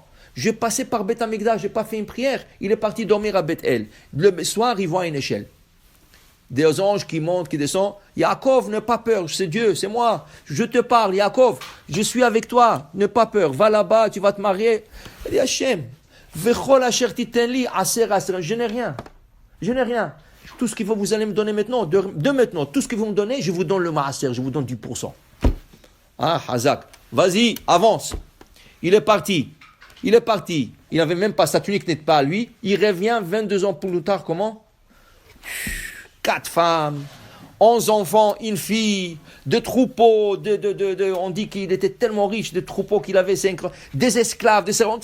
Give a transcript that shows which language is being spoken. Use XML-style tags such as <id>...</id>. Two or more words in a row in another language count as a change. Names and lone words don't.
<fr>Je passais par Beth Amikdash, je n'ai pas fait une prière, il est parti dormir à Beth El. Le soir, il voit une échelle. Des anges qui montent, qui descendent. Yaakov, n'aie pas peur, c'est Dieu, c'est moi. Je te parle, Yaakov, je suis avec toi, n'aie pas peur, va là-bas, tu vas te marier. Il dit,</fr> <he>Hachem, vechol asher titenli aser aser,</he> <fr>je n'ai rien. Je n'ai rien. Tout ce qu'il faut, vous allez me donner maintenant, de maintenant, tout ce que vous me donnez, je vous donne le maaser, je vous donne 10%. Ah, Hazak, vas-y, avance. Il est parti. Il n'avait même pas sa tunique, n'est pas à lui. Il revient 22 ans plus tard, comment? 4 femmes, 11 enfants, une fille, 2 troupeaux, on dit qu'il était tellement riche, de troupeaux qu'il avait 5, des esclaves, des servantes.</fr>